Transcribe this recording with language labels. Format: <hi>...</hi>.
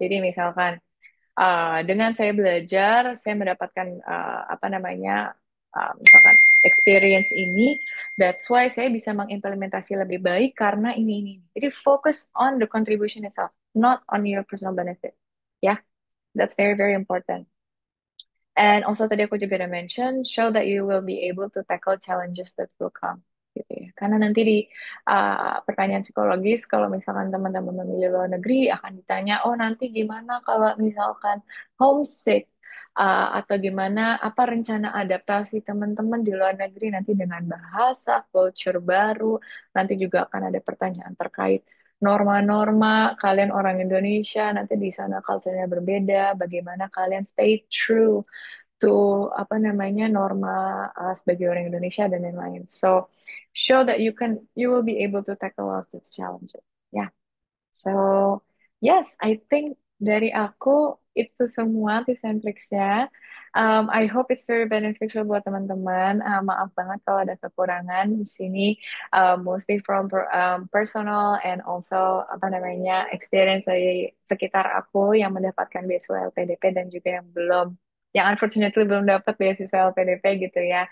<id>Jadi misalkan, dengan saya belajar, saya mendapatkan apa namanya, misalkan experience ini,</id> <en>that's why</en> <id>saya bisa mengimplementasi lebih baik karena ini. Jadi</id> <en>focus on the contribution itself, not on your personal benefit. Ya, yeah, that's very very important. And also</en> <id>tadi aku juga udah</id> <en>mention, show that you will be able to tackle challenges that will come.</en> <id>Gitu ya. Karena nanti di pertanyaan psikologis, kalau misalkan teman-teman memilih luar negeri, akan ditanya, oh nanti gimana kalau misalkan homesick, atau gimana, apa rencana adaptasi teman-teman di luar negeri nanti dengan bahasa, culture baru, nanti juga akan ada pertanyaan terkait norma-norma, kalian orang Indonesia, nanti di sana culture-nya berbeda, bagaimana kalian</id> <en>stay true to</en> <id>apa namanya norma sebagai orang Indonesia dan lain-lain.</id> <en>So show that you will be able to tackle all of these challenges.</en> <id>Ya.</id> <en>So, yes, I think</en> <id>dari aku itu semua</id> <en>tips and tricksnya. I hope it's very beneficial</en> <id>buat teman-teman. Maaf banget kalau ada kekurangan di sini,</id> <en>mostly from personal and also</en> <id>apa namanya experience dari sekitar aku yang mendapatkan beasiswa LPDP dan juga yang</id> <en>unfortunately</en> <id>belum dapat beasiswa LPDP gitu ya.</id>